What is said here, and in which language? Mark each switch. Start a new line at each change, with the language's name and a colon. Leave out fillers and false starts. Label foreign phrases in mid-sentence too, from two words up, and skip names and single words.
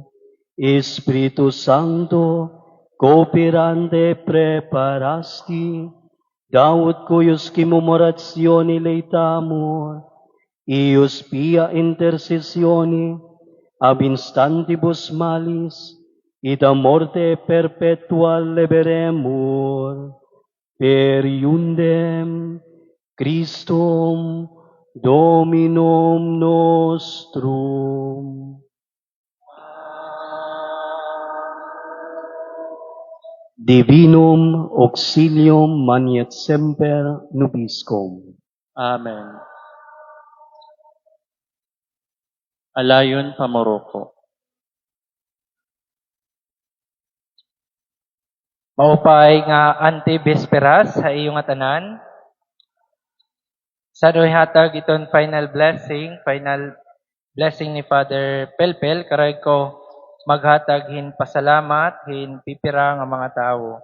Latin: Spiritus Sancto, cooperante preparasti, Daud cuius comemoratione leitamur, ius pia intercessione, ab instantibus malis, ida morte perpetua leveremur, per iundem Christum Dominum nostrum. Divinum auxilium maniet semper nobiscum.
Waray: Amen. Alayon pamoroko. Maupay nga anti-bisperas sa iyong atanan. Sa do'y hatag iton
English: final blessing
Waray: ni Father Pelpel, karay ko maghatag hin pasalamat, hin pipira nga mga tao.